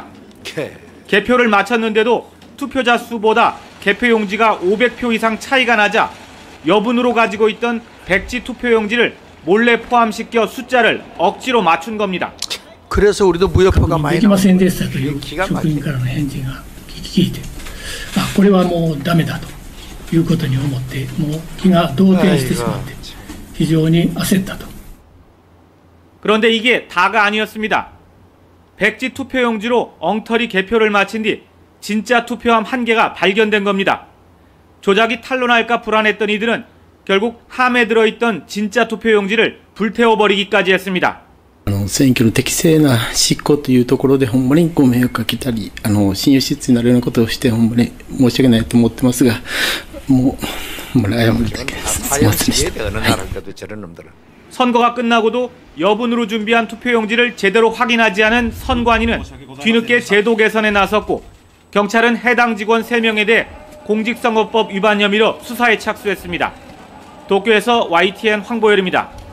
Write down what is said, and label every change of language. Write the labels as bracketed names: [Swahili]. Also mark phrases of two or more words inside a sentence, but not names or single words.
[Korean] 개표를 마쳤는데도 투표자 수보다 개표용지가 500표 이상 차이가 나자 여분으로 가지고 있던 백지 투표용지를 몰래 포함시켜 숫자를 억지로 맞춘 겁니다. 그래서 우리도 무효표가 많이 나와요. 기가 막히네. [Japanese] これはもうダメだということに思ってもう気が動転してしまって非常に焦ったと. [Korean] 그런데 이게 다가 아니었습니다. 백지 투표용지로 엉터리 개표를 마친 뒤 진짜 투표함 1개가 발견된 겁니다. 조작이 탄로날까 불안했던 이들은 결국 함에 들어있던 진짜 투표용지를 불태워버리기까지 했습니다. [Japanese] 選挙の適正な執行というところでほんまにご迷惑かけたり信用失墜になるようなことをしてほんまに申し訳ないと思ってますがもう謝るだけです。すいませんでした。 [Korean] 선거가 끝나고도 여분으로 준비한 투표용지를 제대로 확인하지 않은 선관위는 뒤늦게 제도 개선에 나섰고 경찰은 해당 직원 3명에 대해 공직선거법 위반 혐의로 수사에 착수했습니다. 도쿄에서 YTN 황보열입니다.